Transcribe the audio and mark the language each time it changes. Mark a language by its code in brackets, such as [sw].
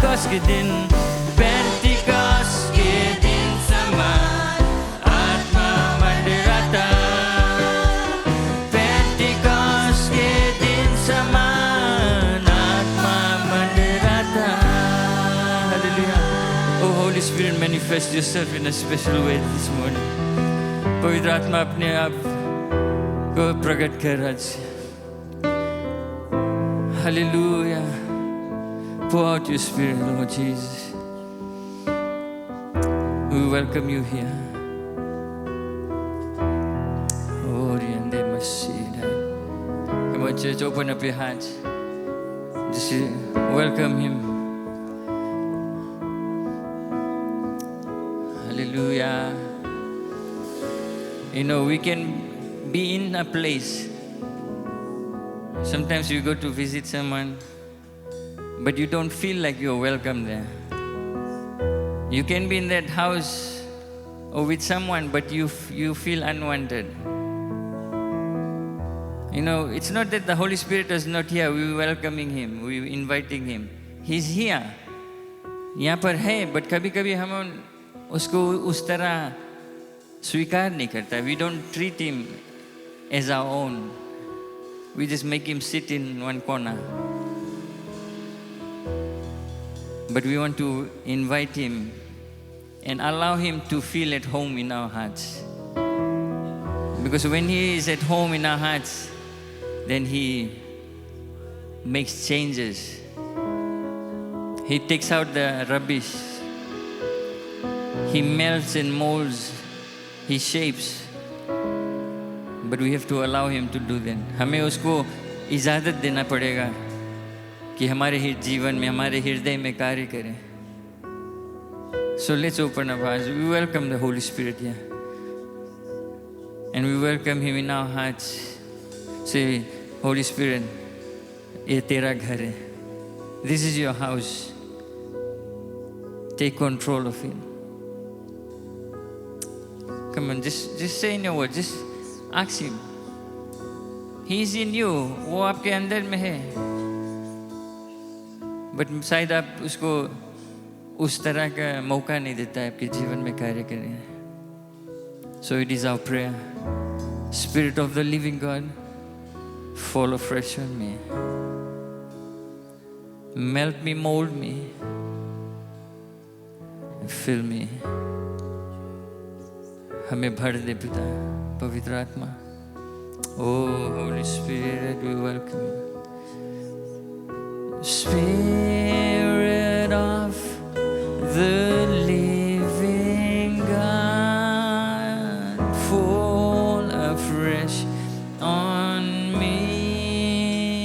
[hi] के दिन, पेंटिकॉस्ट के दिन समान आत्मा मंडराता। पेंटिकॉस्ट के दिन समान आत्मा मंडराता। [en] Hallelujah. Oh Holy Spirit, manifest yourself in a special way this morning. [hi] पवित्र आत्मा अपने आप को प्रकट कर आज। [en] Hallelujah. Pour out your Spirit, Lord Jesus. We welcome you here. Oh, and they must see that. Come on, church, open up your hearts. Just welcome Him. Hallelujah. You know, we can be in a place. Sometimes you go to visit someone, but you don't feel like you're welcome there. You can be in that house or with someone, but you feel unwanted. You know, it's not that the Holy Spirit is not here. We're welcoming Him. We're inviting Him. He's here. [hi] यहाँ पर है, but कभी-कभी हम उसको उस तरह स्वीकार नहीं करता. [en] We don't treat Him as our own. We just make Him sit in one corner. But we want to invite Him and allow Him to feel at home in our hearts. Because when He is at home in our hearts, then He makes changes. He takes out the rubbish. He melts and molds. He shapes. But we have to allow Him to do that. [hi] हमें उसको इजाज़त देना पड़ेगा कि हमारे जीवन में, हमारे हृदय में कार्य करें. [en] So let's open our hearts. We welcome the Holy Spirit here. And we welcome Him in our hearts. [hi] Say, Holy Spirit, ये तेरा घर है. [en] This is your house. Take control of it. Come on, just say in your words. Just ask Him. He is in you. [hi] वो आपके अंदर में है. But शायद आप उसको उस तरह का मौका नहीं देता है आपके जीवन में कार्य करने. [en] So it is our prayer. Spirit of the living God, fall afresh on me. Melt me, mold me, and fill me. [hi] हमें भर दे पिता पवित्र आत्मा. [en] Oh Holy Spirit, we welcome you. Spirit of the living God, fall afresh on me.